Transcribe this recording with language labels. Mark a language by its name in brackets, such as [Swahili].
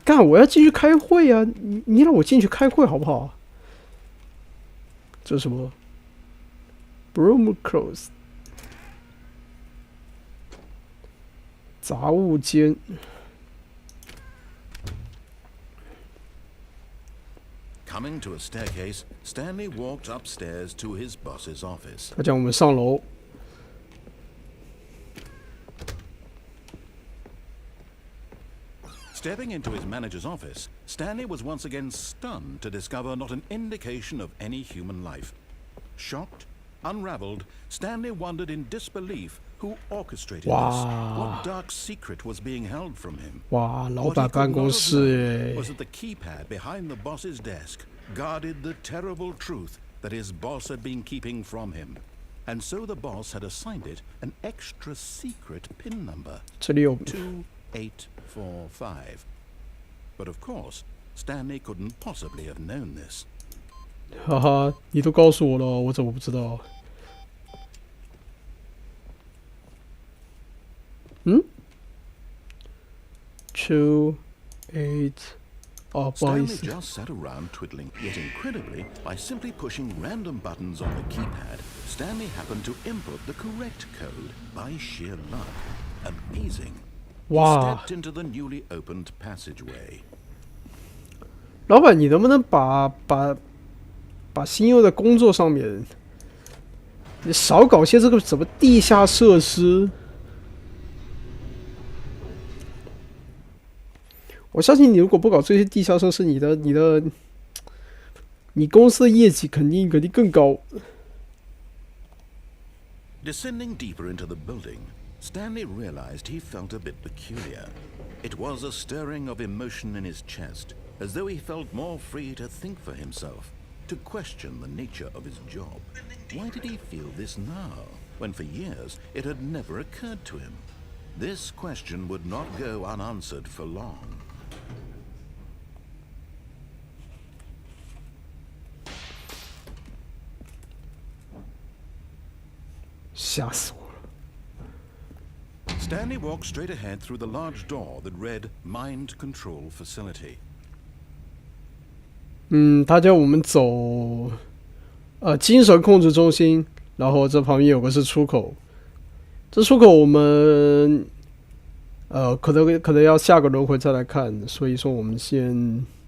[Chinese] 干，我要进去开会啊！你让我进去开会好不好？这是什么 ？ [English] Broom close， [Chinese] 杂物间。 [English] Coming to a staircase, Stanley walked upstairs to his boss's office. [Chinese] 他叫我们上楼。 [English] Stepping into his manager's office, Stanley was once again stunned to discover not an indication of any human life. Shocked, unraveled, Stanley wondered in disbelief who orchestrated this. What dark secret was being held from him? [Chinese] 哇，老板办公室 [English] Was that the keypad behind the boss's desk guarded the terrible truth that his boss had been keeping from him, and so the boss had assigned it an extra secret PIN number. [Chinese] 这里有 2845. [English] But of course, Stanley couldn't possibly have known this. [Chinese] 哈哈，你都告诉我了，我怎么不知道？ 2 8哦，不好意 [English] Stanley [Chinese] 思， [English] just sat around twiddling, yet incredibly, by simply pushing random buttons on the keypad, Stanley happened to input the correct code by sheer luck. Amazing. He [Chinese] 哇！ [English] stepped into the newly opened passageway. [Chinese] 老板，你能不能把心用在工作上面？你少搞些这个什么地下设施。我相信你如果不搞这些地下设施，你公司的业绩肯定更高。 [English] Descending deeper into the building, Stanley realized he felt a bit peculiar. It was a stirring of emotion in his chest, as though he felt more free to think for himself, to question the nature of his job. Why did he feel this now, when for years it had never occurred to him? This question would not go unanswered for long. [Chinese] 吓死我了！ [English] Stanley walked straight ahead through the large door that read Mind Control Facility. [Chinese] 他叫我们走精神控制中心，然后这旁边有个是出口，这出口我们可能要下个轮回再来看，所以说我们先。